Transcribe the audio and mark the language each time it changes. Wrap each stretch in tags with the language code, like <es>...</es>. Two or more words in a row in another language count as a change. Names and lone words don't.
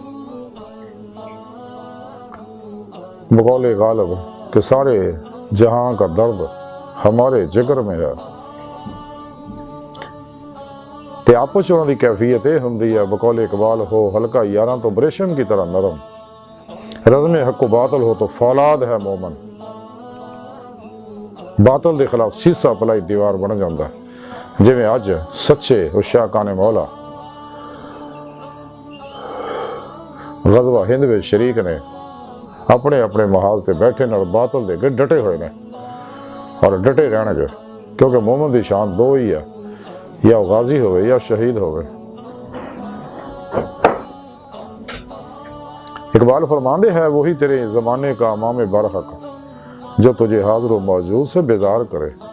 <ur>بقول غالب کہ سارے جہاں کا درد ہمارے جگر میں ہے،</ur> <pa>تے آپس انہوں دی کیفیت ہوندی ہے</pa> <ur>بقول اقبال ہو ہلکا یاراں تو بریشم کی طرح نرم، رزم حق و باطل ہو تو فولاد ہے مومن،</ur> <pa>باطل دے خلاف سیسا پلائی دیوار بن جاندہ ہے۔ جویں اج سچے عشاقان مولا غزوہ ہند میں شریک نے اپنے اپنے محاذ تے بیٹھے نال باطل دے کے ڈٹے ہوئے نے اور ڈٹے رہنے گے، کیونکہ مومن دی شان دو ہی ہے، یا غازی ہوئے یا شہید ہوئے۔</pa> <ur>اقبال فرماندے ہے وہی تیرے زمانے کا امام برحق جو تجھے حاضر و موجود سے بیزار کرے۔</ur>